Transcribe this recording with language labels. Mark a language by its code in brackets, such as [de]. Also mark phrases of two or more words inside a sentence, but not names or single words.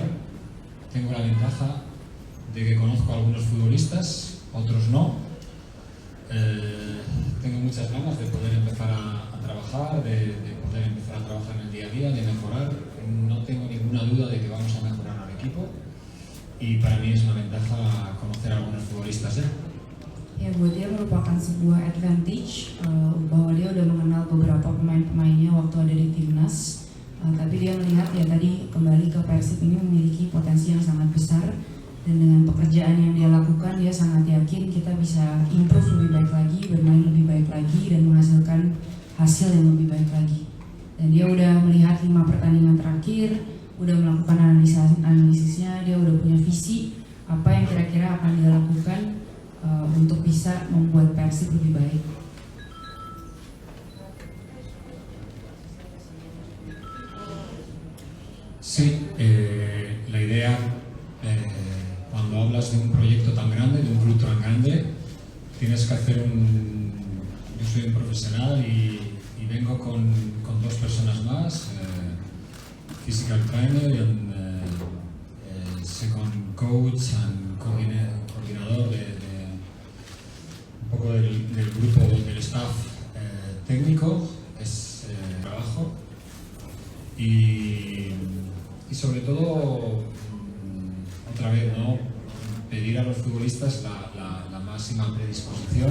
[es] Tengo la ventaja de que conozco a algunos futbolistas, otros no. Tengo muchas ganas de poder empezar a trabajar, de poder empezar a trabajar en el día a día, de mejorar. No tengo ninguna duda de que vamos a mejorar al equipo y para mí es una ventaja conocer a algunos futbolistas ya. [id] Ya buat dia merupakan sebuah advantage bahwa dia udah mengenal beberapa pemain-pemainnya waktu ada di timnas. Tapi dia melihat ya tadi kembali ke Persib ini memiliki potensi yang sangat besar, dan dengan pekerjaan yang dia lakukan dia sangat yakin kita bisa improve lebih baik lagi, bermain lebih baik lagi, dan menghasilkan hasil yang lebih baik lagi. Dan dia udah melihat 5 pertandingan terakhir, udah melakukan analisisnya, dia udah punya visi apa yang kira-kira akan dia lakukan untuk bisa membuat Persib lebih baik. [es] Sí, la idea, cuando hablas de un proyecto tan grande, de un club tan grande, tienes que hacer yo soy un profesional y vengo con 2 personas más, [en] physical trainer and second coach and [es] coordinador de un poco del grupo, del staff técnico, es trabajo y sobre todo, otra vez, ¿no? Pedir a los futbolistas la máxima predisposición.